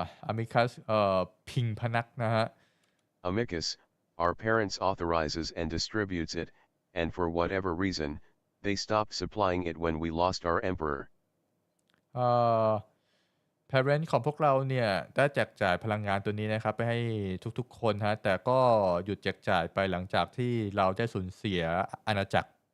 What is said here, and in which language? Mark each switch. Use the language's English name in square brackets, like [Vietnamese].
[Thai] Amicus พิงพนักนะฮะ [English] Amicus, our parents authorizes and distributes it, and for whatever reason, They stopped supplying it when we lost our emperor. [Thai] เอ่อ parent ของพวกเราเนี่ยได้แจกจ่ายพลังงานตัวนี้นะครับไปให้ทุกๆคนฮะแต่ก็หยุดแจกจ่ายไปหลังจากที่เราได้สูญเสียอาณาจักร